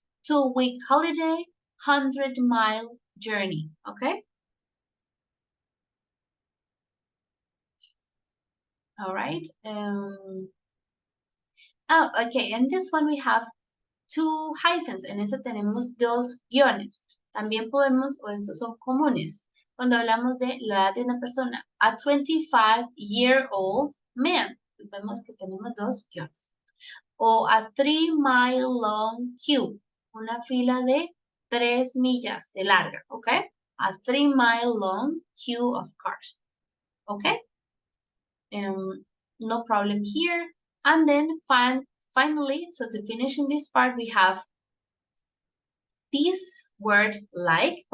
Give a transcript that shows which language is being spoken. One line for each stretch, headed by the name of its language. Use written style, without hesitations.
English: 2-week holiday, 100-mile journey, okay? All right. Oh, okay, and this one we have 2 hyphens.
Spanish: En ese tenemos 2 guiones. También podemos, o estos son comunes, cuando hablamos de la edad de una persona.
English: A 25-year-old man.
Spanish: Pues vemos que tenemos 2 guiones. O
English: a 3-mile long queue.
Spanish: Una fila de 3 millas de larga, ¿ok?
English: A 3-mile long queue of cars. Okay? No problem here. And then finally, so to finish in this part, we have this word like.